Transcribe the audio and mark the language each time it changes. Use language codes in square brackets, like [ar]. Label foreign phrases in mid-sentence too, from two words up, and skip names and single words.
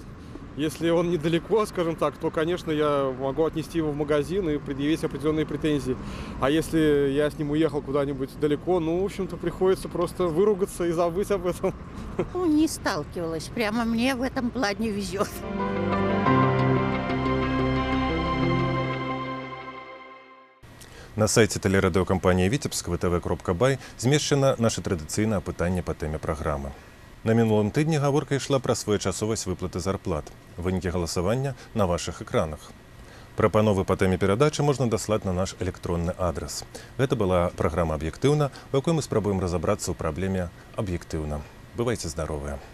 [ru] Если он недалеко, скажем так, то, конечно, я могу отнести его в магазин и предъявить определенные претензии. А если я с ним уехал куда-нибудь далеко, ну, в общем-то, приходится просто выругаться и забыть об этом. Ну, не сталкивалась. Прямо мне в этом плане везет. [be] На сайце тэлерадыёкампаніі Віцебск vtv.by змешчана наша традыцыйнае апытанне па тэме праграмы. На мінулым тыдні гаворка ішла пра своечасовасць выплаты зарплат. Вынікі галасавання на вашых экранах. Прапановы па тэме перадачы можна даслаць на наш электронны адрас. Гэта была праграма «Аб'ектыўна», у якой мы спрабуем разабрацца ў праблеме аб'ектыўна.